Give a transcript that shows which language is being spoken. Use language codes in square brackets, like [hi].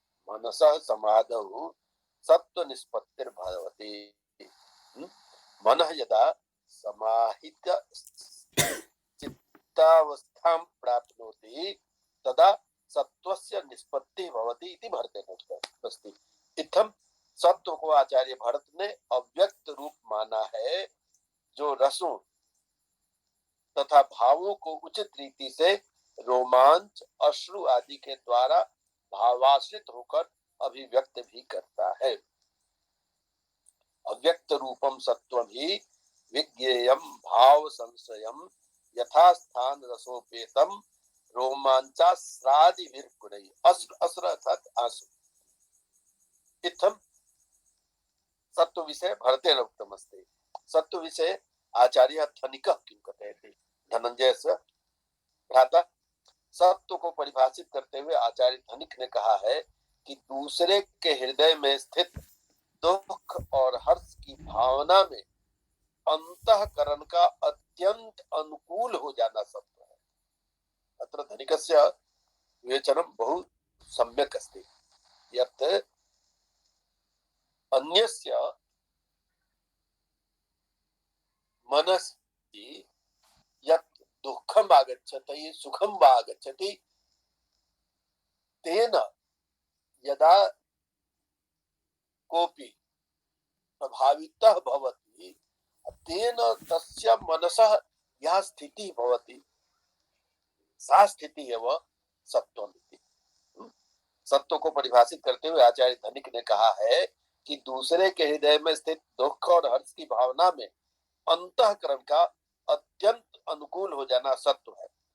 [sa] मनसः समाधौ सत्व निष्पत्तिर्भवति। मनः यदा समाहित चित्तावस्थां प्राप्नोति तदा सत्वस्य निष्पत्तिः भवति इति भरतेन उक्तमस्ति। [hi] इत्थं सत्व को आचार्य भरत ने अव्यक्त रूप माना है, जो रसों तथा भावों को उचित रीति से रोमांच, अश्रु आदि के द्वारा भावाश्रित होकर अभिव्यक्त भी करता है। [sa] अव्यक्त रूपम सत्वम ही विज्ञेयम भाव संशयम यथा स्थान रसोपेतम रोमांचास्रादि विर्गुणै। अस्र अस्र अर्थात आंसू। इत्थम सत्व विषय भरतेन उक्तमस्ति। सत्व विषय आचार्य धनिकः किं कथयति? धनंजयस्य भ्राता। [hi] सत्व को परिभाषित करते हुए आचार्य धनिक ने कहा है कि दूसरे के हृदय में स्थित दुख और हर्ष की भावना में अंतःकरण का अत्यंत अनुकूल हो जाना सत्व है। [sa] अत्र धनिकस्य विवेचनं बहु सम्यक् अस्ति। यत् अन्यस्य मनसि यत् दुःखम् आगच्छति, सुखं वा आगच्छति, तेन यदा कोऽपि प्रभावितः भवति, तेन तस्य मनसः यः स्थितिः भवति, सा स्थितिः एव सत्वम् इति। [hi] सत्व को परिभाषित करते हुए आचार्य धनिक ने कहा है कि दूसरे के हृदय में स्थित दुख और हर्ष की भावना में अंतःकरण का अत्यंत अनुकूल हो जाना सत्व है।